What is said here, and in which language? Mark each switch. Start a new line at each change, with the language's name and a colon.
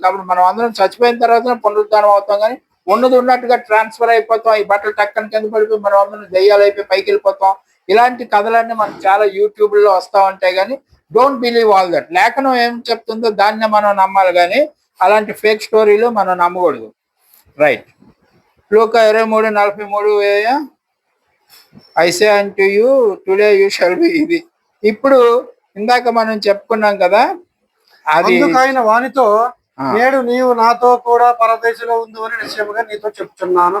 Telugu: కాబట్టి మనం అందరం చచ్చిపోయిన తర్వాత పునరుద్ధానం అవుతాం, కానీ ఉన్నది ఉన్నట్టుగా ట్రాన్స్ఫర్ అయిపోతాం. ఈ బట్టలు టక్కని కింద పడిపోయి మనం అందరం దెయ్యాలు అయిపోయి పైకి వెళ్ళిపోతాం. ఇలాంటి కథలన్నీ మనకు చాలా యూట్యూబ్ లో వస్తా ఉంటాయి. కానీ
English: Don't believe all that.
Telugu: లేఖనం ఏం చెప్తుందో దాన్నే మనం నమ్మాలి, కానీ అలాంటి ఫేక్ స్టోరీలు మనం నమ్మకూడదు. Right.
English: లూకా 23:43 I say unto you today you shall be.
Telugu: ఇది ఇప్పుడు ఇందాక మనం చెప్పుకున్నాం కదా, అది ఆయన వానితో నేడు నీవు నాతో కూడా పరదేశంలో ఉంది అని నిశ్చయముగా నీతో చెప్తున్నాను